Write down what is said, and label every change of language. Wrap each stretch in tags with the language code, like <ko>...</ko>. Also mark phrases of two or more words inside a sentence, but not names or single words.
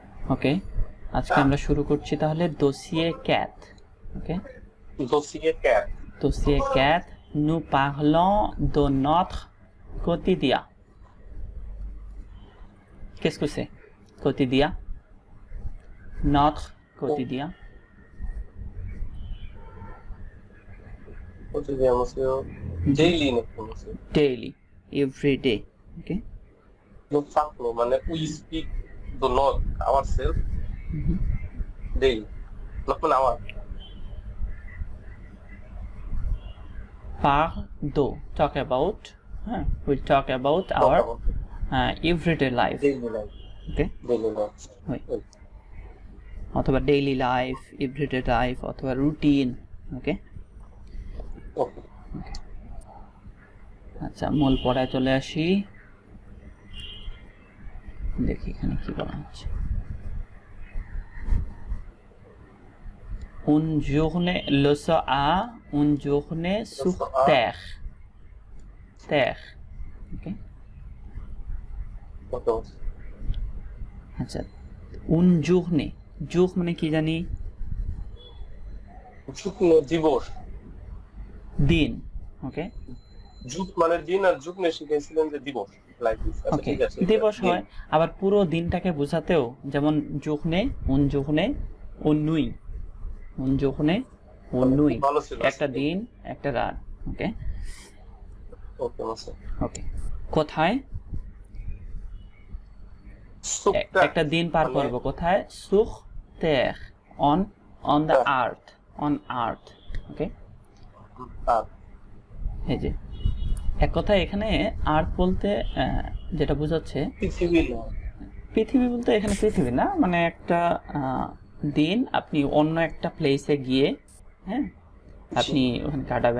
<bn>ওকে, আজকে আমরা শুরু করছি তাহলে dossier 4. ওকে,</bn> <fr>dossier 4. dossier 4, nous parlons de notre quotidien. Qu'est-ce que c'est? Quotidien. Notre quotidien. Quotidien, monsieur.</fr> <en>Daily, monsieur. Daily, every day. Okay.</en> <fr>Nous parlons,</fr> <en>we speak the not ourselves daily. Not our.</en> <fr>Parle de,</fr> <en>talk about. We'll talk about our everyday life. Daily life. Okay. Daily life.</en> <fr>Oui.</fr> <bn>অথবা</bn> <en>daily life, everyday life</en> <bn>অথবা রুটিন। ওকে, Okay. আচ্ছা, মূল পড়ায় চলে আসি। দেখি এখানে কি বলা হচ্ছে।</bn> <fr>Une journée, le soir, une journée sur terre. Terre. Okay.</fr> <bn>Okay. আচ্ছা,</bn> <fr>une journée,</fr> <bn>jour মানে কি জানি? শুকনো দিবস। দিন। ওকে, যুগ মানে দিন, আর যুগ নিয়ে শিখেছিলেন যে দিবস,</bn> <en>like this.</en> <bn>আচ্ছা, ওকে, ঠিক আছে। দিবস হয়। আবার পুরো দিনটাকে বোঝাতেও যেমন journée,</bn> <fr>une journée, une nuit, une journée, une nuit,</fr> <bn>ভালো ছিল একটা দিন একটা রাত। ওকে, ওকে মাস্টার। ওকে, কোথায় সুকটা একটা দিন পার করব? কোথায়?</bn> <fr>sur terre,</fr> <en>on the earth, on earth.</en> <bn>ওকে, আর এই যে এক কথা এখানে আর্থ বলতে যেটা বোঝাচ্ছে পৃথিবী না, পৃথিবী বলতে এখানে পৃথিবী না, মানে একটা দিন আপনি অন্য একটা প্লেসে গিয়ে, হ্যাঁ, আপনি ওখানে কাটাবেন।</bn>